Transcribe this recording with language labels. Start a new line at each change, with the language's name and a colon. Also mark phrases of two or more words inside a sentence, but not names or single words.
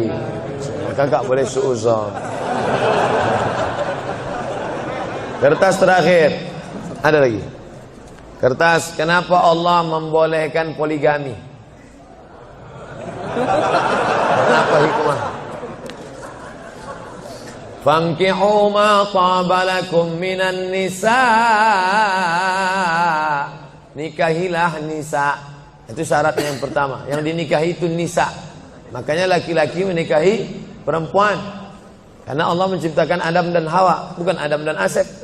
Indonesian: Kakak boleh suuzon. Kertas terakhir. Ada lagi. Kertas, kenapa Allah membolehkan poligami? Kenapa hikmah?
Arabic: فانكحوا ما طاب لكم من النساء.
Indonesian: Nikahilah nisa. Itu syaratnya yang pertama. Yang dinikahi itu nisa. Makanya laki-laki menikahi perempuan. Karena Allah menciptakan Adam dan Hawa, bukan Adam dan Asep.